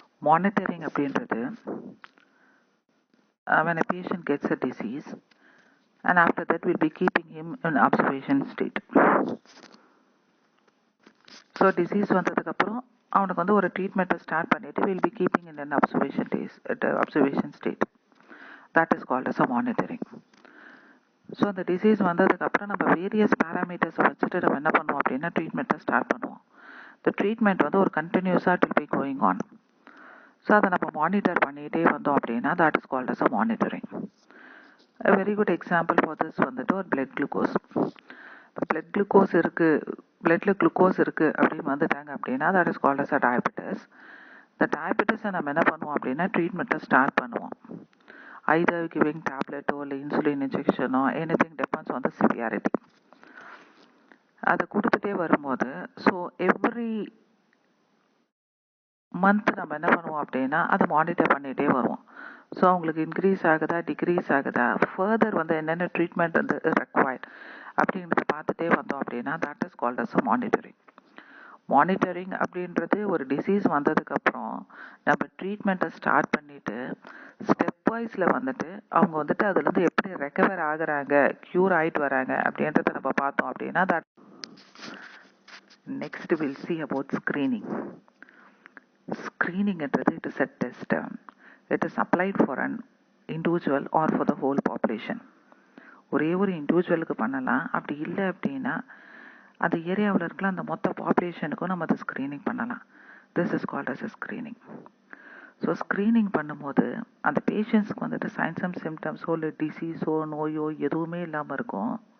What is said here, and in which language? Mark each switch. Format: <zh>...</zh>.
<en>Monitoring அப்படின்றது when a patient gets a disease and after that we'll be keeping him in observation state.</en> <ta>So disease வந்ததுக்கப்புறம் அவனுக்கு ஒரு ட்ரீட்மெண்ட்டை start பண்ணிவிட்டு</ta> <en>we'll be keeping in an observation state. That is called as a monitoring.</en> <ta>So அந்த disease வந்ததுக்கப்புறம் நம்ம various பேராமீட்டர்ஸை வச்சுட்டு நம்ம என்ன பண்ணுவோம் அப்படின்னா ட்ரீட்மெண்ட்டை ஸ்டார்ட் பண்ணுவோம். இந்த ட்ரீட்மெண்ட் ஒரு கண்டினியூஸாக</ta> <en>It will be going on.</en> <ta>So அதை நம்ம மானிட்டர் பண்ணிகிட்டே வந்தோம் அப்படின்னா</ta> <en>that is called as a monitoring. A very good example for this ஒரு blood glucose. blood glucose bloodல glucose</en> <ta>இருக்குது அப்படின்னு வந்துட்டாங்க அப்படின்னா</ta> <en>that is called as a diabetes.</en> <ta>இந்த diabetesஸை நம்ம என்ன பண்ணுவோம் அப்படின்னா ட்ரீட்மெண்ட்டை ஸ்டார்ட் பண்ணுவோம்.</ta> <en>either giving tablet</en> <ta>இல்லை insulin இன்ஜெக்ஷனோ</ta> <en>anything depends on the severity.</en> <ta>அதை கொடுத்துட்டே வரும்போது ஸோ எவ்ரி மந்த் நம்ம என்ன பண்ணுவோம் அப்படின்னா அதை மானிட்டர் பண்ணிகிட்டே வருவோம். ஸோ அவங்களுக்கு இன்க்ரீஸ் ஆகுதா டிக்ரீஸ் ஆகுதா, ஃபர்தர் என்னென்ன ட்ரீட்மெண்ட் ரெக்வயர்ட் அப்படின்றத பார்த்துட்டே வந்தோம் அப்படின்னா</ta> <en>That is called as a monitoring.</en> <ta>Monitoring அப்படின்றது ஒரு டிசீஸ் வந்ததுக்கப்புறம் நம்ம ட்ரீட்மெண்ட்டை ஸ்டார்ட் பண்ணிவிட்டு ஸ்டெப் வைஸில் அவங்க அதுலேருந்து எப்படி ரெக்கவர் ஆகுறாங்க, க்யூர் ஆகிட்டு வராங்க அப்படின்றத நம்ம பார்த்தோம் அப்படின்னா that.</ta> <en>Next will see about screening. Screening</en> <ta>என்றது</ta> <en>it is a test. It is applied for an individual or for the whole population.</en> <ta>ஒரே ஒரு இண்டிவிஜுவலுக்கு பண்ணலாம், அப்படி இல்லை அப்படின்னா அந்த ஏரியாவில் இருக்கலாம் அந்த மொத்த பாப்புலேஷனுக்கும் நம்ம அதை ஸ்க்ரீனிங் பண்ணலாம்.</ta> <en>This is called as a screening.</en> <ta>So screening பண்ணும்போது அந்த பேஷண்ட்ஸ்க்கு சைன்ஸ் அண்ட் சிம்டம்ஸோ இல்லை டிசீஸோ நோயோ எதுவுமே இல்லாமல் இருக்கும்.</ta>